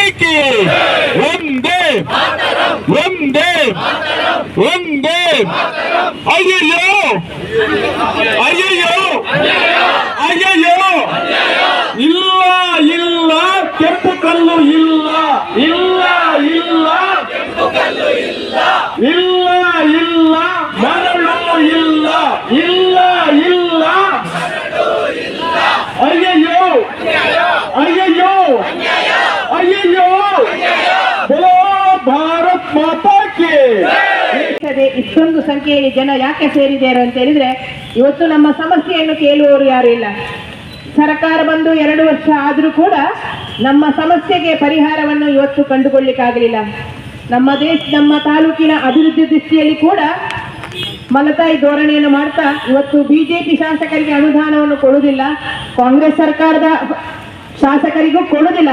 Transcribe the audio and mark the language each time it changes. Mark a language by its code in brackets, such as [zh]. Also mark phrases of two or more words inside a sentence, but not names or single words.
[hi] की वंदे वंदे वंदे अय्यो अय्यो अय्यो [kn] ಇಲ್ಲ ಇಲ್ಲ ಕೆಂಪು ಕಲ್ಲು ಇಲ್ಲ ಇಲ್ಲ ಇಲ್ಲ ಕೆಂಪು ಕಲ್ಲು ಇಲ್ಲ ಇಲ್ಲ ಇಲ್ಲ ಮರಳು ಇಲ್ಲ ಇಲ್ಲ ಇಲ್ಲ ಅಯ್ಯಯ್ಯೋ ಅಯ್ಯಯ್ಯೋ ಅಯ್ಯಯ್ಯೋ [hi] बोलो भारत माता की [kn] ಇಷ್ಟೊಂದು ಸಂಖ್ಯೆಯಲ್ಲಿ ಜನ ಯಾಕೆ ಸೇರಿದ್ದಾರೆ ಅಂತ ಹೇಳಿದ್ರೆ ಇವತ್ತು ನಮ್ಮ ಸಮಸ್ಯೆಯನ್ನು ಕೇಳುವವರು ಯಾರು ಇಲ್ಲ. ಸರ್ಕಾರ ಬಂದು 2 ವರ್ಷ ಆದರೂ ಕೂಡ ನಮ್ಮ ಸಮಸ್ಯೆಗೆ ಪರಿಹಾರವನ್ನು ಇವತ್ತು ಕಂಡುಕೊಳ್ಳಿಕ್ಕಾಗಲಿಲ್ಲ. ನಮ್ಮ ತಾಲೂಕಿನ ಅಭಿವೃದ್ಧಿ ದೃಷ್ಟಿಯಲ್ಲಿ ಕೂಡ ಮಲತಾಯಿ ಧೋರಣೆಯನ್ನು ಮಾಡ್ತಾ ಇವತ್ತು ಬಿಜೆಪಿ ಶಾಸಕರಿಗೆ ಅನುದಾನವನ್ನು ಕೊಡುವುದಿಲ್ಲ, ಕಾಂಗ್ರೆಸ್ ಸರ್ಕಾರದ ಶಾಸಕರಿಗೂ ಕೊಡುವುದಿಲ್ಲ.